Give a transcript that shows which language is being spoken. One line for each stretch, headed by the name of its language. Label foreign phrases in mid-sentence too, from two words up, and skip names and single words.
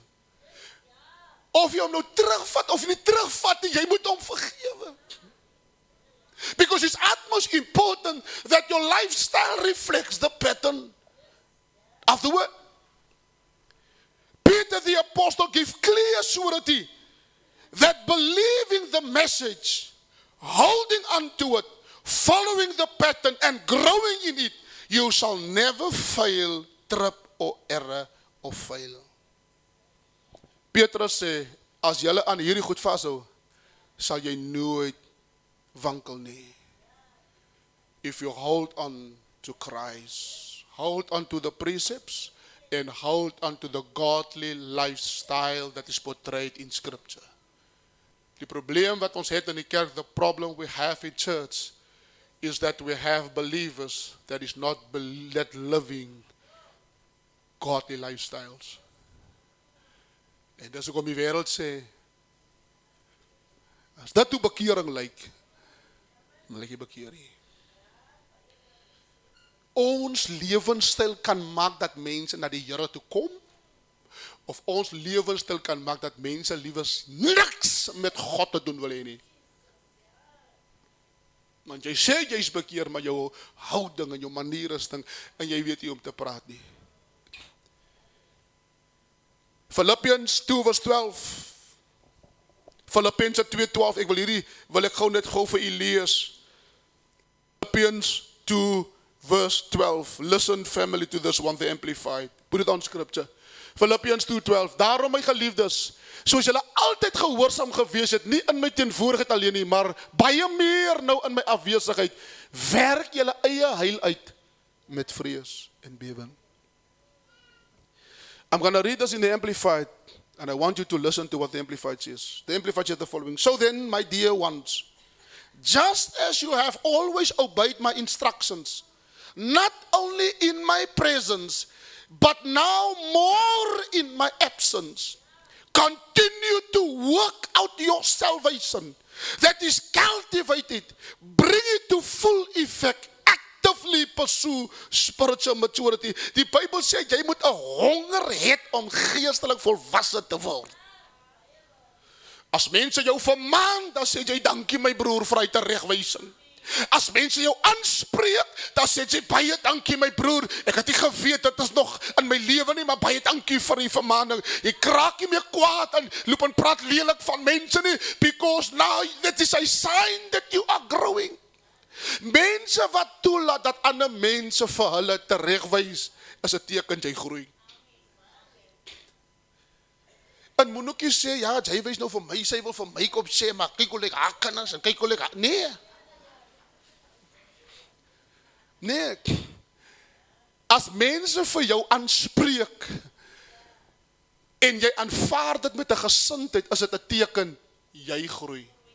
Afrikaans: Of jy hom nou terugvat, of nie terugvat nie, jy moet hom vergewe.
English: Because it's utmost important that your lifestyle reflects the pattern of the word. Peter the apostle gives clear surety that believing the message, holding on to it, following the pattern and growing in it, you shall never fail, trip or error of fail.
Afrikaans: Petrus sê, as julle aan hierdie goed vashou, sal jy nooit wankel nie.
English: If you hold on to Christ, hold on to the precepts, and hold on to the godly lifestyle that is portrayed in Scripture.
Afrikaans: Die probleem wat ons het in die kerk,
English: the problem we have in church, is that we have believers that is not that living godly lifestyles.
Afrikaans: En dis hoekom die wêreld sê, as dit hoe bekering lyk, dan lyk jy bekeer nie. Ons lewenstyl kan maak dat mense na die Here toe kom, of ons lewenstyl kan maak dat mense liewers niks met God te doen wil hê nie. Want jy sê jy's bekeer, maar jou houding en jou manier is ding, en jy weet nie om te praat nie. Philippians 2 vers 12. Philippians 2:12. Ek wil ek gou net gou vir u lees.
English: Philippians 2 verse 12. Listen, family, to this one, the Amplified. Put it on scripture. Philippians 2:12.
Afrikaans: Daarom, my geliefdes, soos julle altyd gehoorsaam gewees het, nie in my teenwoordigheid alleen nie, maar baie meer nou in my afwesigheid, werk julle eie heil uit met vrees en bewering.
English: I'm going to read this in the Amplified, and I want you to listen to what the Amplified says. The Amplified says the following. So then, my dear ones, just as you have always obeyed my instructions, not only in my presence, but now more in my absence, continue to work out your salvation that is cultivated, bring it to full effect, actively pursue spiritual maturity.
Afrikaans: Die Bybel sê, jy moet 'n honger hê om geestelik volwasse te word. As mense jou vermaan, dan sê jy, dankie my broer vir hy teregwysing. As mense jou aanspreek, dan sê jy, baie dankie my broer, ek het nie geweet, dit is nog in my lewe nie, maar baie dankie vir die vermaning. Jy kraak nie meer kwaad en loop en praat lelik van mense nie,
English: because now that is a sign that you are growing.
Afrikaans: Mense wat toelaat dat ander mense vir hulle teregwys, is 'n teken jy groei. En moet ook nie sê, ja, jy wys nou vir my, sy wil vir my kom sê, maar kyk hoe lyk haar kinders, en kyk hoe lyk haar, nee, as mense vir jou aanspreek, en jy aanvaard dit met 'n gesindheid, is dit 'n teken, jy groei.